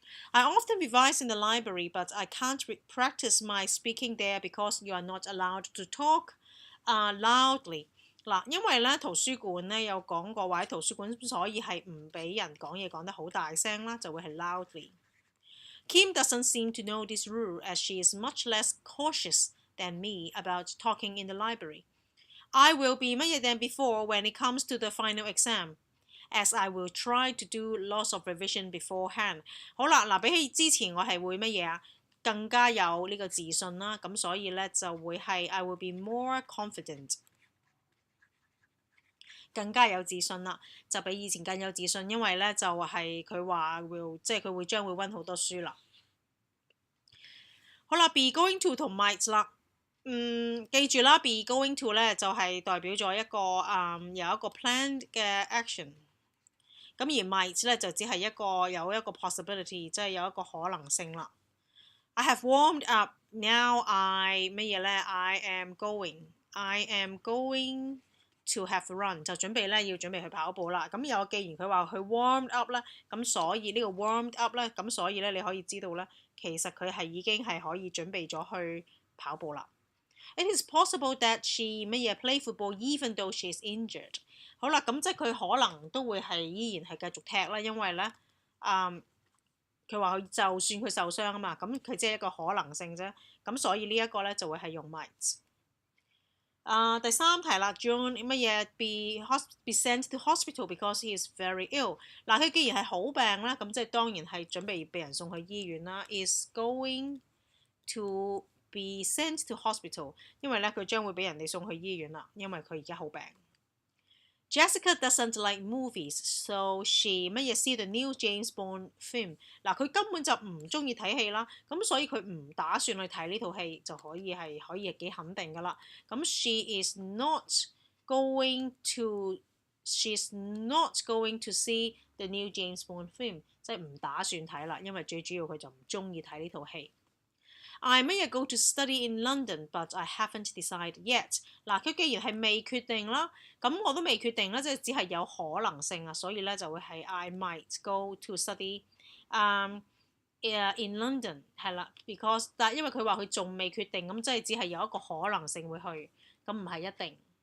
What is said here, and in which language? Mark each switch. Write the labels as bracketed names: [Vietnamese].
[English] I often revise in the library, but I can't practice my speaking there because you are not allowed to talk loudly。嗱，因為咧圖書館咧有講過話喺圖書館，所以係唔俾人講嘢講得好大聲啦，就會係 loudly。Kim doesn't seem to know this rule as she is much less cautious than me about talking in the library. I will be 乜嘢 than before when it comes to the final exam, as I will try to do lots of revision beforehand。 [Cantonese] 好啦，嗱，比起之前我係會乜嘢啊？更加有呢個自信啦，咁所以咧就會係 I will be more confident。更加有自信啦，就比以前更有自信，因為咧就係佢話即係佢會將會溫好多書啦。好啦 ，be going to 同 might 啦，記住啦 ，be going to 咧就係代表咗一個有一個 planned 嘅 action， 咁而 might 咧就只係有一個 possibility， 即係有一個可能性啦。 I have warmed up, now I 乜嘢咧 ？I am going to have run 就準備咧要準備去跑步啦。咁既然佢話佢 warmed up 咧，咁所以呢個 warmed up 咧，咁所以咧你可以知道咧，其實佢係已經係可以準備咗去跑步啦。 [English] It is possible that she 乜嘢 play football even though she is injured。 [Cantonese] 好啦，咁即係佢可能都會係依然係繼續踢啦，因為咧佢話佢就算佢受傷啊嘛，咁佢即係一個可能性啫。咁所以呢一個咧就會係用 might。 [English] 第三題啦 ，John 乜嘢 be sent to hospital because he is very ill。 [Cantonese] 嗱，佢既然係好病啦，咁即係當然係準備被人送去醫院啦。 is going to be sent to hospital，因為咧佢將會俾人哋送去醫院啦，因為佢而家好病。 [English] Jessica doesn't like movies, so she 乜嘢 see the new James Bond film。 [Cantonese] 嗱，佢根本就唔中意睇戲啦，咁所以佢唔打算去睇呢套戲，就可以係幾肯定噶啦。咁 she's not going to see the new James Bond film，即係唔打算睇啦，因為最主要佢就唔中意睇呢套戲。 [English] I may go to study in London, but I haven't decided yet。 [Cantonese] 嗱，佢既然係未決定啦，咁我都未決定啦，即係只係有可能性啊，所以咧就會係 I might go to study in London 係啦 ，because 但因為佢話佢仲未決定，咁即係只係有一個可能性會去，咁唔係一定。